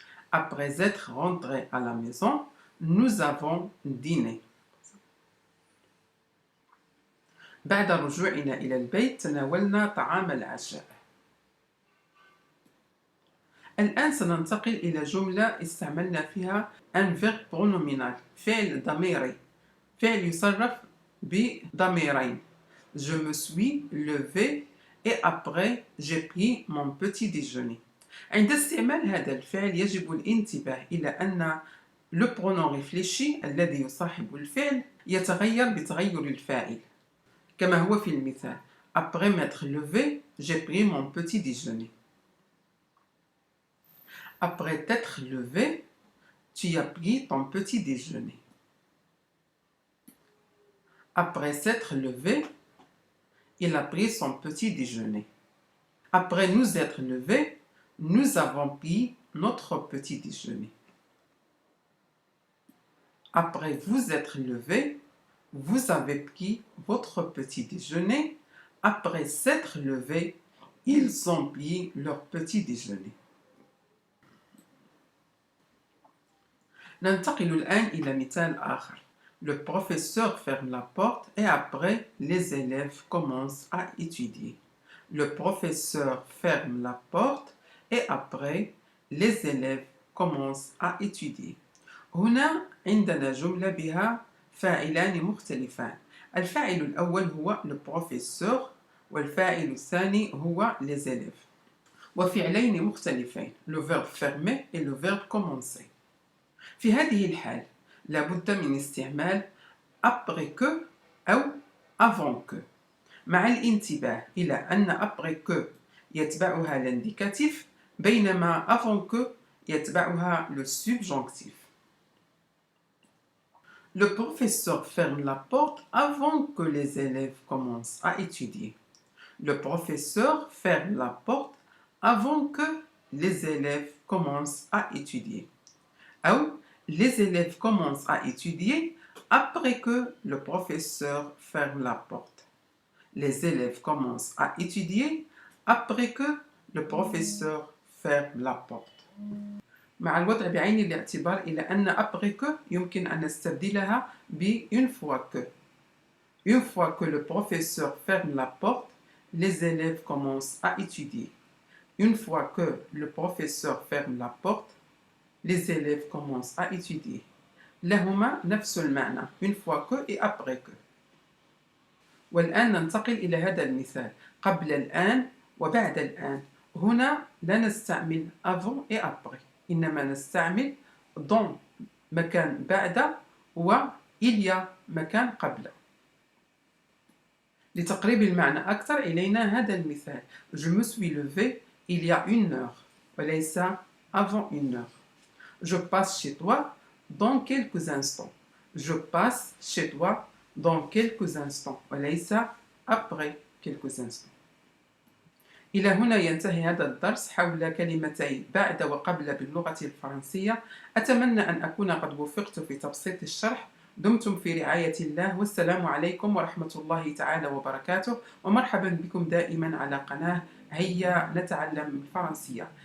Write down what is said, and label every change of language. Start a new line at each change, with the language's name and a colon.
French: Après être rentré à la maison nous avons dîné.
Arabic: بعد رجوعنا إلى البيت تناولنا طعام العشاء. الآن سننتقل إلى جملة استعملنا فيها
French: un verbe pronominal
Arabic: فعل ضميري فعل يصرف بضميرين.
French: Je me suis levé et après j'ai pris mon petit déjeuner.
Arabic: عند استعمال هذا الفعل يجب الانتباه إلى أن
French: le pronom réfléchi
Arabic: الذي يصاحب الفعل يتغير بتغير الفاعل كما هو في المثال.
French: Après m'être levé, j'ai pris mon petit déjeuner. Après t'être levé, tu as pris ton petit déjeuner. Après s'être levé, il a pris son petit déjeuner. Après nous être levés, nous avons pris notre petit déjeuner. Après vous être levé, vous avez pris votre petit déjeuner. Après s'être levé, ils ont pris leur petit déjeuner.
Arabic: ننتقل الآن إلى مثال آخر.
French: Le professeur ferme la porte et après, les élèves commencent à étudier. Le professeur ferme la porte et après, les élèves commencent à étudier.
Arabic: هنا عندنا جملة بها فاعلان مختلفان. الفاعل الأول هو
French: le professeur
Arabic: والفاعل الثاني هو
French: les élèves.
Arabic: وفعلين مختلفين
French: le verbe fermer et le verbe commencer.
Arabic: في هذه الحال لابد من استعمال
French: après que
Arabic: أو
French: avant que
Arabic: مع الانتباه إلى أن après que يتبعها l'indicatif بينما avant que يتبعها le subjonctif.
French: Le professeur ferme la porte avant que les élèves commencent à étudier. Le professeur ferme la porte avant que les élèves commencent à étudier. Ou les élèves commencent à étudier après que le professeur ferme la porte. Les élèves commencent à étudier après que le professeur ferme la porte.
Arabic: مع الوضع بعين الاعتبار إلى أن après que يمكن أن نستبدلها ب
French: une fois que. Une fois que le professeur ferme la porte, les élèves commencent à étudier. Une fois que le professeur ferme la porte, les élèves commencent à étudier.
Arabic: لهما نفس المعنى
French: une fois que et après que.
Arabic: والآن ننتقل إلى هذا المثال قبل الآن وبعد الآن. هنا لا نستعمل
French: avant et après
Arabic: إنما نستعمل dans مكان بعد و il y a مكان قبل. لتقريب المعنى أكثر إلينا هذا المثال.
French: Je me suis levé il y a une heure
Arabic: وليس
French: avant une heure. Je passe chez toi dans quelques instants. Je passe chez toi dans quelques instants
Arabic: وليس
French: après quelques instants.
Arabic: إلى هنا ينتهي هذا الدرس حول كلمتي بعد وقبل باللغة الفرنسية. أتمنى أن أكون قد وفقت في تبسيط الشرح. دمتم في رعاية الله والسلام عليكم ورحمة الله تعالى وبركاته ومرحبا بكم دائما على قناة هيا نتعلم الفرنسية.